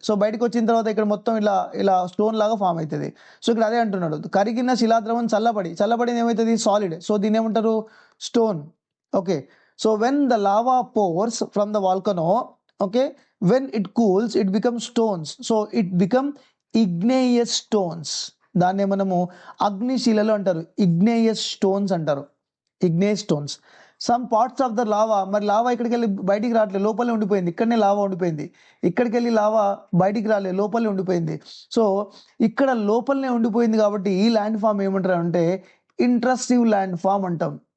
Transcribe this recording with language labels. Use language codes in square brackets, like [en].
[te] So బయటకు వచ్చిన తర్వాత ఇక్కడ మొత్తం ఇలా స్టోన్ లాగా ఫామ్ అవుతుంది. సో ఇక్కడ అదే అంటున్నాడు, కరిగిన శిలాద్రవం చల్లబడి ఏమవుతుంది, సాలిడ్. సో దీన్ని ఏమంటారు, [en] Stone. Okay, so when the lava pours from the volcano, okay, when it cools it becomes stones. So it become igneous stones. [te] దాన్నే మనము అగ్నిశిలలు అంటారు, igneous stones అంటారు, igneous stones. [en] some parts of the lava, [te] మరి lava ఇక్కడికి వెళ్ళి బయటికి రావట్లేదు, లోపలే ఉండిపోయింది. ఇక్కడనే లావా ఉండిపోయింది, ఇక్కడికి వెళ్ళి లావా బయటికి రాలేదు, లోపలే ఉండిపోయింది. సో ఇక్కడ లోపలనే ఉండిపోయింది కాబట్టి ఈ ల్యాండ్ ఫామ్ ఏమంటారు అంటే ఇంట్రస్టివ్ ల్యాండ్ ఫామ్ అంటాం.